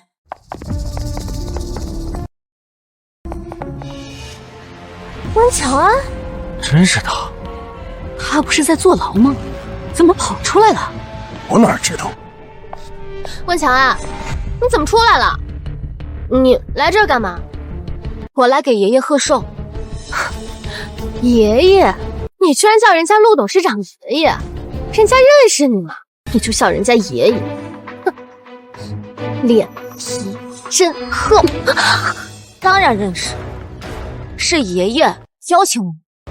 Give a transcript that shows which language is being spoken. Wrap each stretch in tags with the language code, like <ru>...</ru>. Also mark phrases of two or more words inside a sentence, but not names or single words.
<zh>溫喬安，真是他，他不是在坐牢嗎？怎麼跑出來了？我哪知道？溫喬安，你怎麼出來了？你來這兒幹嘛？我來給爺爺賀壽。爺爺，你居然叫人家陸董事長爺爺，人家認識你嗎？你就叫人家爺爺，哼，臉皮真厚。當然認識，是爺爺邀請我。</zh>